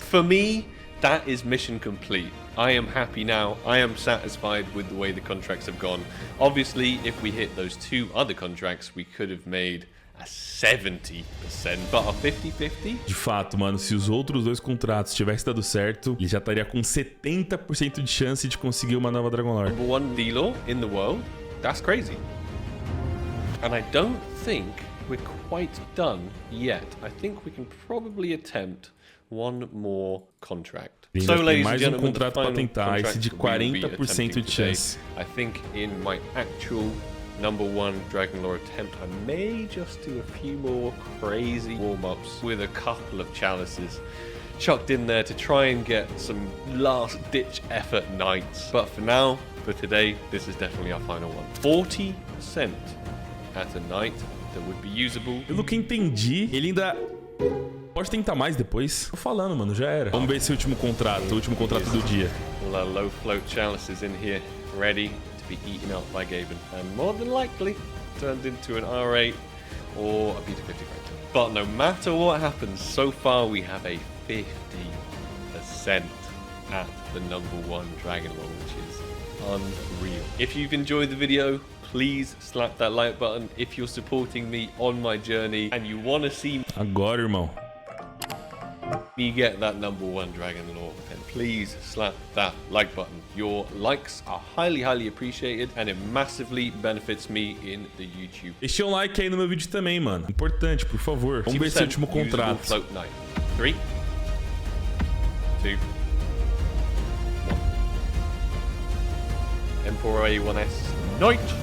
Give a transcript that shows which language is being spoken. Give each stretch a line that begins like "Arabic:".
English: For me, that is mission complete. I am happy now. I am satisfied with the way the contracts have gone. Obviously, if we hit those 2 other contracts, we could have made a 70%, but a 50-50?
Portuguese: De fato, mano, se os outros 2 contratos tivessem dado certo, ele já estaria com 70% de chance de conseguir uma nova Dragon Lore.
English: Number 1 dealer in the world? That's crazy. And I don't think we're quite done yet. I think we can probably attempt one more contract. So, ladies and gentlemen,
Portuguese: contrato para tentar, esse de 40% de chance.
English: I think in my actual #1 Dragon Lore attempt. I may just do a few more crazy warm-ups with a couple of chalices chucked in there to try and get some last-ditch effort knights. But for now, for today, this is definitely our final one. 40% at a knight that would be usable.
Portuguese: Pelo que entendi, ele ainda pode tentar mais depois. Tô falando, mano, já era. Vamos ver esse último contrato, o último contrato do dia.
English: All our low float chalices in here, ready to be eaten up by Gaben, and more than likely turned into an R8 or a Beta 50 character. But no matter what happens, so far we have a 50% at the #1 Dragon Lore, which is unreal. If you've enjoyed the video, please slap that like button. If you're supporting me on my journey and you want to see
Portuguese: Agora, irmão,
English: me get that #1 Dragon Lore, then please slap that like button. Your likes are highly appreciated and it massively benefits me in the YouTube.
Portuguese: deixa um like aí no meu vídeo também, mano. Importante, por favor. Vamos ver esse último contrato.
English: Float knight. 3, 2, 1. Emperor A1S Knight.